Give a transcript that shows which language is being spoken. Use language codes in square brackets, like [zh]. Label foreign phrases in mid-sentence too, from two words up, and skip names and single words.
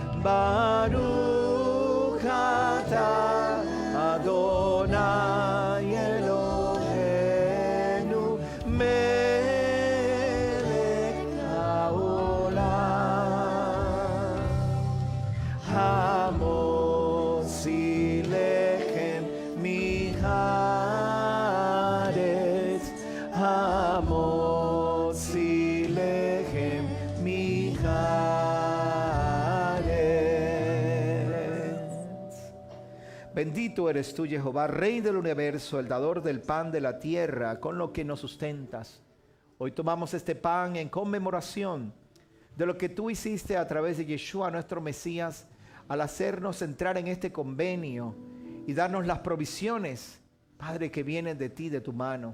[he] ברוך אתה אדוני אלוהינו מלך העולם המוציא לחם מהארץ המוציא לחם [es] Bendito eres tú, Jehová, Rey del universo, el dador del pan de la tierra, con lo que nos sustentas. Hoy tomamos este pan en conmemoración de lo que tú hiciste a través de Yeshua, nuestro Mesías, al hacernos entrar en este convenio y darnos las provisiones, Padre, que vienen de ti, de tu mano.